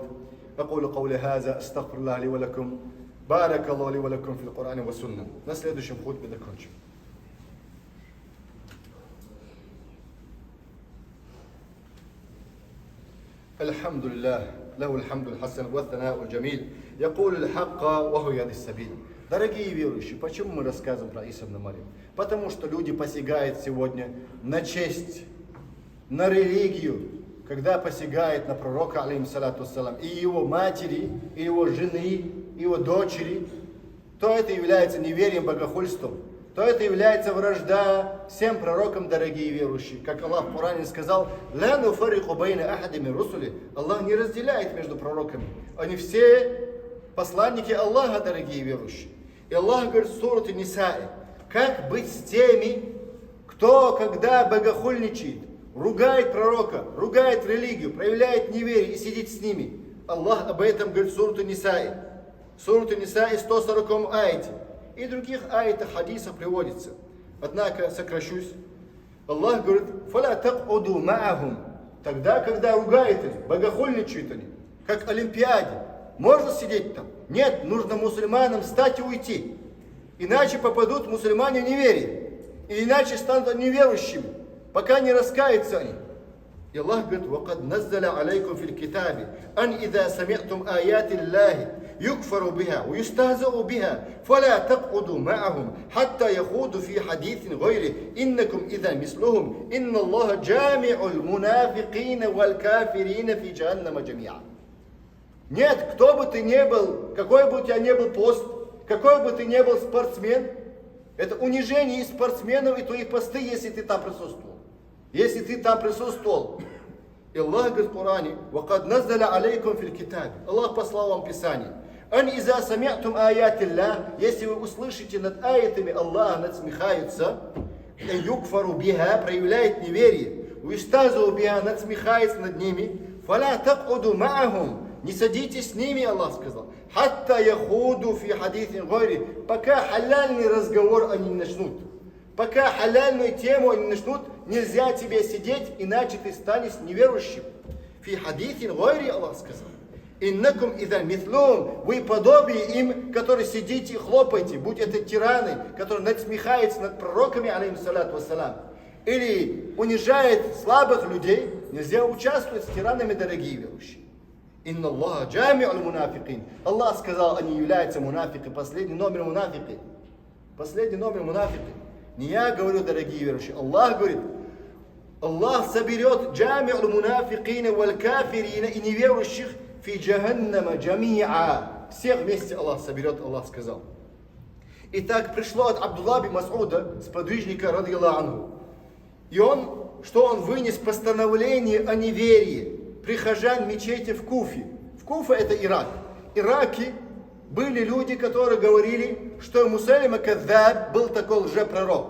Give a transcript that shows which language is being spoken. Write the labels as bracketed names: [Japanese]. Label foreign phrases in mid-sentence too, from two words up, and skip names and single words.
[Arabic] أقول قولي هذا أستغفر الله لي ولكم بارك الله لي ولكم في القرآن والسنة. [Russian] На следующем хутбе закончим. [Arabic] الحمد لله له الحمد الحسن والثناء الجميل يقول الحق وهو يهدي السبيل. [Russian] Дорогие верующие, почему мы рассказываем про Иса ибн Марьям? Потому что люди посягают сегодня на честь, на религию, когда посягает на пророка, алейхиссалату вассалам, и его матери, и его жены, и его дочери, то это является неверием, богохульством, то это является вражда всем пророкам, дорогие верующие. Как Аллах в Коране сказал, [Arabic] «لا نفرق بين أحد من رسله». [Russian] Аллах не разделяет между пророками. Они все посланники Аллаха, дорогие верующие. И Аллах говорит в суре Ниса, как быть с теми, кто, когда богохульничает, ругает пророка, ругает религию, проявляет неверие и сидит с ними. Аллах об этом говорит в суре Ниса. Сура Ниса 140 аяте. И других аятах хадисов приводится. Однако сокращусь. Аллах говорит, [Arabic] «فلا تقعدوا معهم». [Russian] Тогда, когда ругают они, богохульничают они, как Олимпиаде, можно сидеть там? Нет, нужно мусульманам встать и уйти. Иначе попадут мусульмане в неверие. И иначе станут неверующими, пока не раскаются они. И Аллах говорит, [Arabic] وَقَدْ نَزَّلَ عَلَيْكُمْ فِي الْكِتَابِ أَنْ إِذَا سَمِعْتُمْ آيَاتِ اللَّهِ يُكْفَرُ بِهَا وَيُسْتَهْزَأُ بِهَا فَلَا تَقْعُدُوا مَعَهُمْ حَتَّى يَخُوضُوا فِي حَدِيثٍ غَيْرِهِ إِنَّكُمْ إِذًا مِثْلُهُمْ إِنَّ اللَّهَ جَامِعُ الْمُنَافِقِينَ وَالْكَافِرِينَ فِي جَهَنَّمَ جَمِيعًا. [Russian] Нет, кто бы ты ни был, какой бы у тебя ни был пост, какой бы ты ни был спортсмен, это унижение и спортсменов, и твои посты, если ты там присутствовал. Если ты там присутствовал. И Аллах говорит в Коране, [Arabic] وَقَدْ نَزَّلَ عَلَيْكُمْ فِي الْكِتَابِ. [Russian] Аллах послал вам Писание. [Arabic] «أن إذا سمعتم آيات الله». [Russian] Если вы услышите над аятами Аллаха, надсмехаются, [Arabic] يكفر بها, [Russian] проявляет неверие, [Arabic] ويستهزأ بها, [Russian] надсмехается над ними, [Arabic] فلا تقعدوا معهم. [Russian] Не садитесь с ними, Аллах сказал. [Arabic] «حتى يخوضوا في حديث غيره». [Russian] Пока халяльный разговор они не начнут. Пока халяльную тему они начнут, нельзя тебе сидеть, иначе ты станешь неверующим. [Arabic] في حديث غيره, [Russian] Аллах сказал. [Arabic] «إنكم إذا مثلهم». [Russian] Вы подобие им, которые сидите и хлопаете, будь это тираны, которые надсмехаются над пророками, [Arabic] عليه الصلاة والسلام, [Russian] или унижает слабых людей, нельзя участвовать с тиранами, дорогие верующие. [Arabic] إن الله جامع المنافقين. [Russian] Аллах сказал, они являются мунафики, последний номер мунафики. Последний номер мунафики. Не я говорю, дорогие верующие, Аллах говорит, Аллах соберет [Arabic] جامع المنافقين والكافرين [Russian] и неверующих [Arabic] في جهنم جميعا. [Russian] Всех вместе Аллах соберет, Аллах сказал. Итак, пришло от Абдулла бин Мас'уда, сподвижника, [Arabic] رضي الله عنه. [Russian] И что он вынес постановление о неверии прихожан мечети в Куфе. В Куфе это Ирак. В Ираке были люди, которые говорили, что Мусайлима Кадзаб был такой лжепророк.